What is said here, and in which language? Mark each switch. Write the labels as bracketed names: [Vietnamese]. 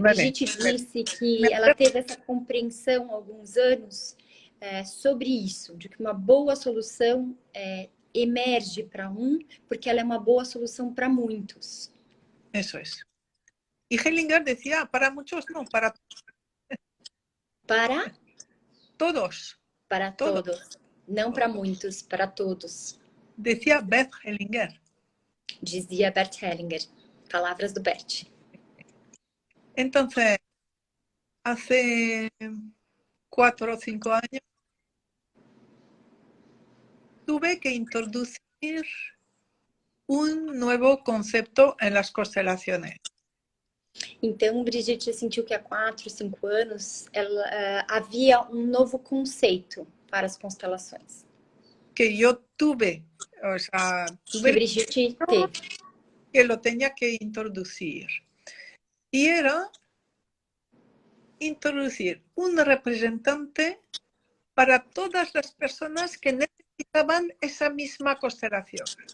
[Portuguese] Brigitte disse que ela teve essa compreensão há alguns anos sobre isso, de que uma boa solução emerge para porque ela é uma boa solução para muitos. [Spanish] Eso es. Y Hellinger decía, para muchos no, para Para todos. todos. [Portuguese] Não para muitos, para todos. [Spanish] Decía Bert Hellinger. [Portuguese] Dizia Bert Hellinger. Palavras do Bert. [Spanish] Entonces, hace 4 o 5 años tuve que introducir un nuevo concepto en las constelaciones. [Portuguese] Então, Brigitte sentiu que há 4, 5 anos havia um novo conceito para as constelações. [Spanish] Que yo tuve, o sea, [Portuguese] Que Brigitte teve. [Spanish] Que lo tenía que introducir. Y era introducir un representante para todas las personas que necesitaban esa misma constelación.